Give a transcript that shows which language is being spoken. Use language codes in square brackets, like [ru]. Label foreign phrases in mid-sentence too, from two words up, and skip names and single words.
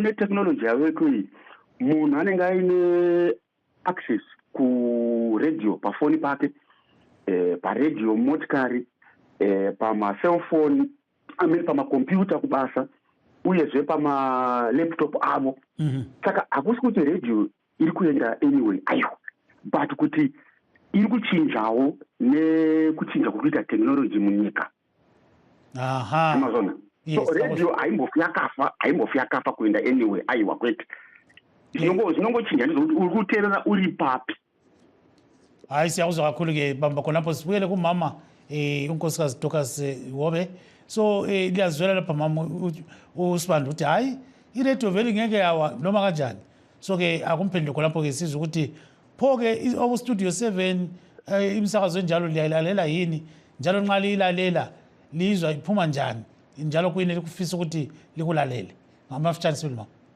[sn] netechnology yaveko iyi munhu anenge aine access kuradio pafoni pake paradio motikari pamacellphone pamakompyuta kubasa uyezve pamalaptop avo saka hakusi kuti radio iri kuenda anyway aiwa but kuti iri kuchinjawo nekuchinja kukuita technology munyika. Amazona. So radio haimbofi yakafa kuenda anyway aiwa kwete zvinongochinja ndizvo uri kuteerera uri papi. [nd] Hayi siyakuzwa kakhulu ke bamba khonapho sibuyele kumama unkosikazi Dorcas Hobe. So liyazwela lapha mama uSibanda uthi hayi iradio vele ngeke yawa noma kanjani. So ke akumphendule khonapho ke sizwe ukuthi pho ke oku studio 7 imsakazo enjalo liyayilalela yini njalo nxa liyilalela lizwa iphuma njani njalo kuyini likufisa ukuthi likulalele ngamafutshane sibili mama.